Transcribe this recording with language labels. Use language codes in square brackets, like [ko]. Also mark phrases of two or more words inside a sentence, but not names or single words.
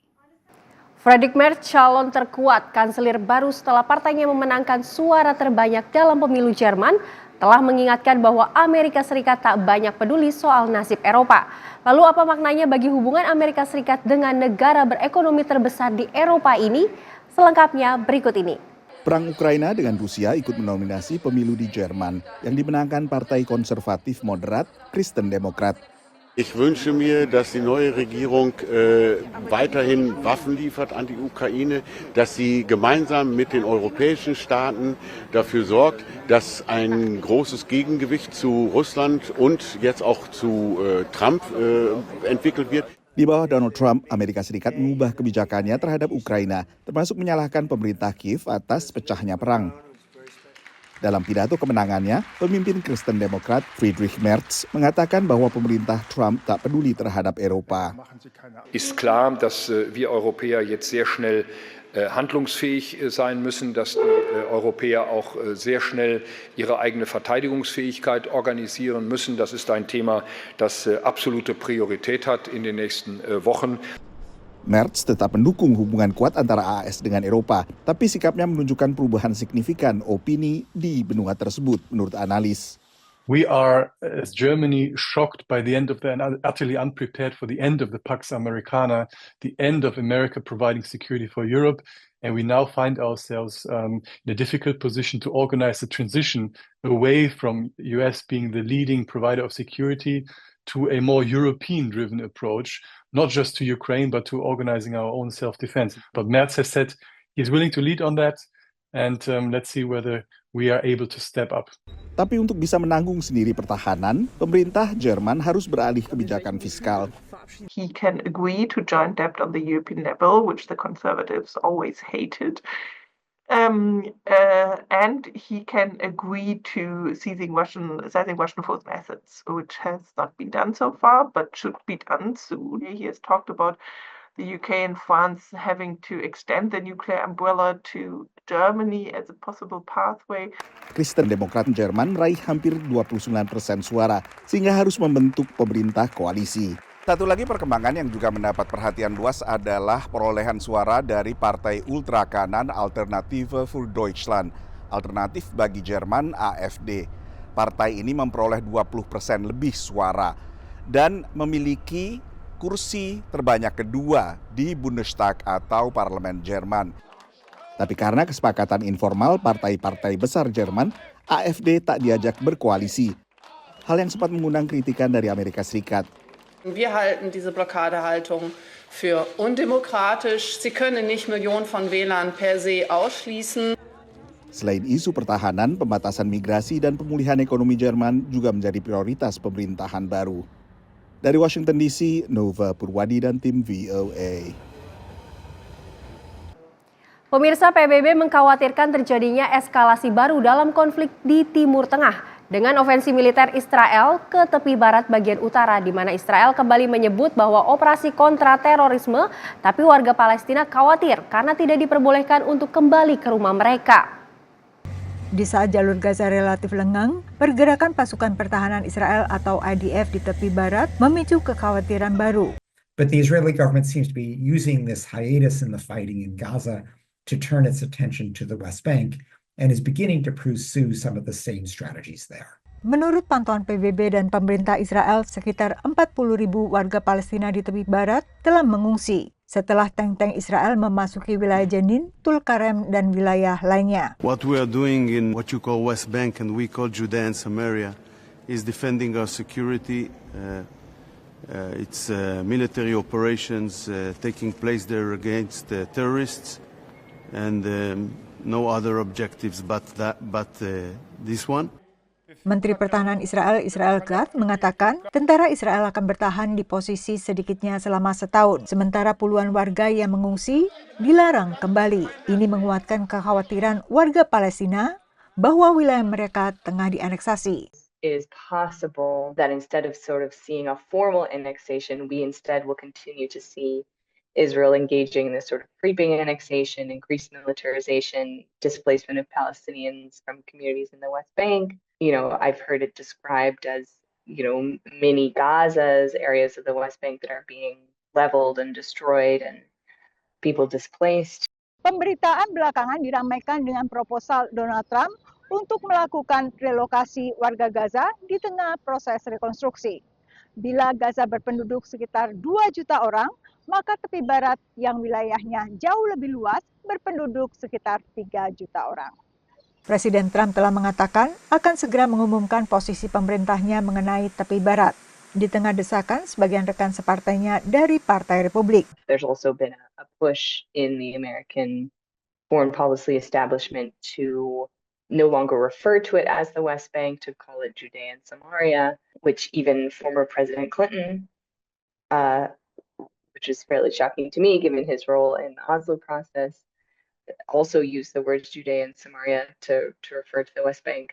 [id] Friedrich Merz calon terkuat kanselir baru setelah partainya memenangkan suara terbanyak dalam pemilu Jerman, telah mengingatkan bahwa Amerika Serikat tak banyak peduli soal nasib Eropa. Lalu apa maknanya bagi hubungan Amerika Serikat dengan negara berekonomi terbesar di Eropa ini? Selengkapnya berikut ini. Perang Ukraina dengan Rusia ikut mendominasi pemilu di Jerman yang dimenangkan Partai Konservatif Moderat Kristen Demokrat. [de] Ich wünsche mir, dass die neue Regierung weiterhin Waffen liefert an die Ukraine, dass sie gemeinsam mit den europäischen Staaten dafür sorgt, dass ein großes Gegengewicht zu Russland und jetzt auch zu Trump entwickelt wird. [id] Di bawah Donald Trump, Amerika Serikat mengubah kebijakannya terhadap Ukraina, termasuk menyalahkan pemerintah Kiev atas pecahnya perang. Dalam pidato kemenangannya, pemimpin Kristen Demokrat Friedrich Merz mengatakan bahwa pemerintah Trump tak peduli terhadap Eropa. [de] Ist klar, dass wir Europäer jetzt sehr schnell handlungsfähig sein müssen, dass die Europäer auch sehr schnell ihre eigene Verteidigungsfähigkeit organisieren müssen. Das ist ein Thema, das absolute Priorität hat in den nächsten Wochen. [id] Merz tetap mendukung hubungan kuat antara AS dengan Eropa, tapi sikapnya menunjukkan perubahan signifikan opini di benua tersebut, menurut analis. [en] We are, as Germany, shocked by the end of the, and utterly unprepared for the end of the Pax Americana, the end of America providing security for Europe. And we now find ourselves in a difficult position to organize the transition away from US being the leading provider of security to a more European-driven approach, not just to Ukraine, but to organizing our own self-defense. But Merz has said he's willing to lead on that, and let's see whether we are able to step up. [id] Tapi untuk bisa menanggung sendiri pertahanan, pemerintah Jerman harus beralih kebijakan fiskal. [en] He can agree to joint debt on the European level, which the Conservatives always hated. And he can agree to seizing Russian force assets, which has not been done so far, but should be done soon. He has talked about the UK and France having to extend the nuclear umbrella to Germany as a possible pathway. [id] Kristen Demokrat Jerman meraih hampir 29% suara, sehingga harus membentuk pemerintah koalisi. Satu lagi perkembangan yang juga mendapat perhatian luas adalah perolehan suara dari partai ultra kanan Alternative für Deutschland, alternatif bagi Jerman AfD. Partai ini memperoleh 20% lebih suara dan memiliki kursi terbanyak kedua di Bundestag atau parlemen Jerman. Tapi karena kesepakatan informal partai-partai besar Jerman, AfD tak diajak berkoalisi. Hal yang sempat mengundang kritikan dari Amerika Serikat. [de] Wir halten diese Blockadehaltung für undemokratisch. Sie können nicht Millionen von Wählern per se ausschließen. [id] Selain isu pertahanan, pembatasan migrasi dan pemulihan ekonomi Jerman juga menjadi prioritas pemerintahan baru. Dari Washington DC, Nova Purwadi dan tim VOA. Pemirsa, PBB mengkhawatirkan terjadinya eskalasi baru dalam konflik di Timur Tengah dengan ofensi militer Israel ke tepi barat bagian utara, di mana Israel kembali menyebut bahwa operasi kontra terorisme, tapi warga Palestina khawatir karena tidak diperbolehkan untuk kembali ke rumah mereka. Di saat jalur Gaza relatif lengang, pergerakan pasukan pertahanan Israel atau IDF di tepi barat memicu kekhawatiran baru. [en] But the Israeli government seems to be using this hiatus in the fighting in Gaza to turn its attention to the West Bank and is beginning to pursue some of the same strategies there. [id] Menurut pantauan PBB dan pemerintah Israel, sekitar 40.000 warga Palestina di tepi barat telah mengungsi setelah tank-tank Israel memasuki wilayah Jenin, Tulkarem, dan wilayah lainnya. [en] What we are doing in what you call West Bank and we call Judea and Samaria is defending our security. It's military operations taking place there against terrorists and no other objectives but this one. [id] Menteri Pertahanan Israel Katz mengatakan tentara Israel akan bertahan di posisi sedikitnya selama setahun, sementara puluhan warga yang mengungsi dilarang kembali. Ini menguatkan kekhawatiran warga Palestina bahwa wilayah mereka tengah dianeksasi. [en] It is possible that instead of sort of seeing a formal annexation, we instead will continue to see Israel engaging in this sort of creeping annexation, increased militarization, displacement of Palestinians from communities in the West Bank. You know, I've heard it described as, you know, mini Gazas, areas of the West Bank that are being leveled and destroyed and people displaced. [id] Pemberitaan belakangan diramaikan dengan proposal Donald Trump untuk melakukan relokasi warga Gaza di tengah proses rekonstruksi. Bila Gaza berpenduduk sekitar 2 juta orang, maka tepi barat yang wilayahnya jauh lebih luas berpenduduk sekitar 3 juta orang. Presiden Trump telah mengatakan akan segera mengumumkan posisi pemerintahnya mengenai tepi barat. Di tengah desakan sebagian rekan separtainya dari Partai Republik. [en] There's also been a push in the American foreign policy establishment to no longer refer to it as the West Bank, to call it Judea and Samaria, which even former President Clinton, which is fairly shocking to me given his role in the Oslo process, also used the words Judea and Samaria to refer to the West Bank.